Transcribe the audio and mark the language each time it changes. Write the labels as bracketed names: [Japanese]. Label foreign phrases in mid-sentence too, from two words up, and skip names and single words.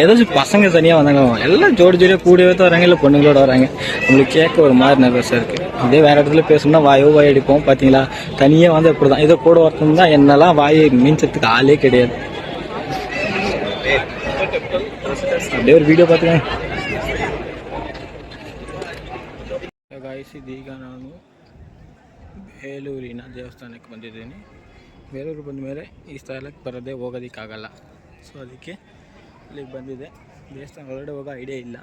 [Tamil] ஏதாச்சும் பசங்க தனியாக வந்தாங்க, எல்லாம் ஜோடியாக கூடவே தான் வராங்க, இல்லை பொண்ணுங்களோட வராங்க. உங்களுக்கு கேட்க ஒரு மாதிரி நர்வஸாக இருக்குது. இதே வேறு இடத்துல பேசணும்னா வாய் அடிப்போம். பார்த்தீங்களா, தனியாக வந்து அப்படி தான். இதோ கூட ஒருத்தம் தான் என்னெல்லாம் வாயை மீன்சத்துக்கு ஆளே கிடையாது. அப்படியே ஒரு வீடியೋ பார்த்துக்கேன். [Kannada] ಇದೀಗ ನಾನು ಬೇಲೂರಿನ ದೇವಸ್ಥಾನಕ್ಕೆ ಬಂದಿದ್ದೀನಿ. ಬೇಲೂರು ಬಂದ ಮೇಲೆ ಈ ಸ್ಥಳಕ್ಕೆ ಬರೋದೇ ಹೋಗೋದಕ್ಕಾಗಲ್ಲ. ಸೊ ಅದಕ್ಕೆ ಇಲ್ಲಿಗೆ ಬಂದಿದೆ. ದೇವಸ್ಥಾನ ಒಳಗಡೆ ಹೋಗೋ ಐಡಿಯಾ ಇಲ್ಲ.